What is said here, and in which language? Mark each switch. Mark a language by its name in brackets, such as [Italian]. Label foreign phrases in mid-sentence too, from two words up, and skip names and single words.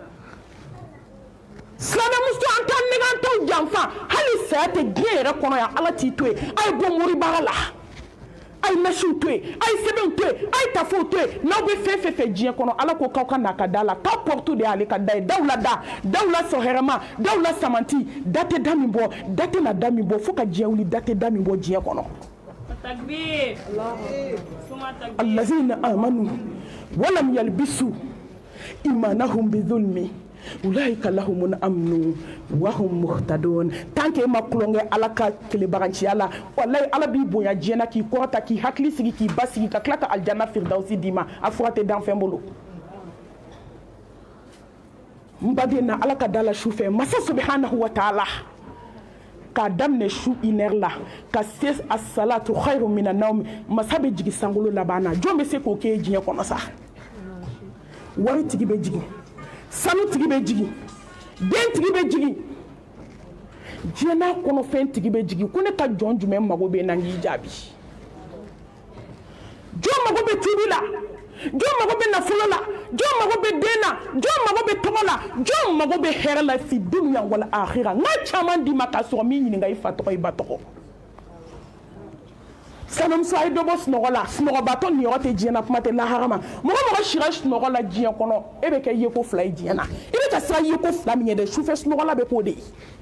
[Bambara] silamɛmuso an t'an nɛgɛ an t'aw janfa hali saya tɛ diɲɛ yɛrɛ kɔnɔ yan ala t'i to yen a ye bɔ moribaga la a ye nasiw to yen a ye sɛbɛnw to yen a ye tafow to yen n'aw bɛ fɛn fɛn fɛ diɲɛ kɔnɔ ala ko k'aw ka n'a ka da la k'aw pɔrɔtu de y'ale ka da ye daw la da daw la sɔn hɛrɛma daw la samanti da tɛ da min bɔ da tɛ na da min bɔ fo ka diɲɛ wuli da tɛ da min bɔ diɲɛ kɔnɔ [Arabic] الذين آمنوا ولم يلبسوا إيمانهم بظلم أولئك لهم الأمن وهم مهتدون [French] tant que [Bambara] ma kulongɛ ala ka kelebaganciya la wallahi ala b'i bonya diɲɛ na k'i kɔrɔta k'i hakili sigi k'i basigi ka tila ka aljanna firdausi d'i ma a fura tɛ dan fɛn bolo n baden na ala ka da la su fɛ masa [Arabic] سبحانه وتعالى [Bambara] k'a daminɛ su 1 heure la ka se [Arabic] الصلاة خير من النوم [Bambara] masa bɛ jigi sankolo laban na jɔn bɛ se k'o kɛ diɲɛ kɔnɔ sa wari tigi bɛ jigi sanu tigi bɛ jigi den tigi bɛ jigi diɲɛ n'a kɔnɔ fɛn tigi bɛ jigi ko ne ka jɔn jumɛn mago bɛ na n k'i jaabi jɔn mago bɛ tuubi la jɔn mago bɛ nafolo la jɔn mago bɛ den na jɔn mago bɛ tɔgɔ la jɔn mago bɛ hɛrɛ la [Arabic] في الدنيا والآخرة [Bambara] n ka caman d'i ma k'a sɔrɔ min ɲininka i fa tɔgɔ i ba tɔgɔ sanamuso a ye dɔ bɔ sunɔgɔ la sunɔgɔbatɔ niyɔrɔ tɛ diɲɛ na kuma tɛ lahara ma mɔgɔ mɔgɔ sira sunɔgɔ la diɲɛ kɔnɔ e bɛ kɛ yeko 2 ye diɲɛ na i bɛ ka siran yeko 2 min ye dɛ sufɛ sunɔgɔla bɛ k'o de ye